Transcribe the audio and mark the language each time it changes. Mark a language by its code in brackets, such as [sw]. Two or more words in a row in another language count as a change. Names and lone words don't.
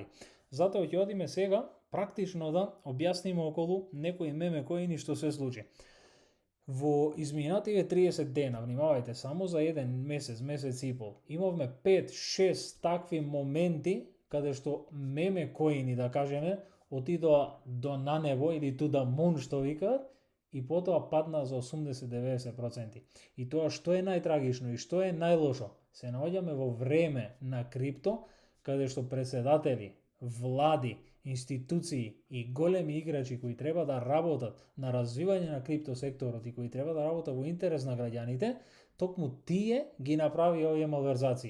[mk] Затоа ќе одиме сега практично да објасниме околу некои мемекоини што се случи. Во изминативе 30 дена, внимавајте, само за еден месец, месец и пол, имавме 5-6 такви моменти каде што мемекоини, да кажеме, отидоа до на небо или [en] to the moon [mk] што викаат и потоа падна за 80-90%. И тоа што е најтрагично и што е најлошо, се наоѓаме во време на крипто каде што председатели, влади, институции и големи играчи кои треба да работат на развивање на крипто секторот и кои треба да работат во интерес на граѓаните, токму тие ги направи овие малверзации.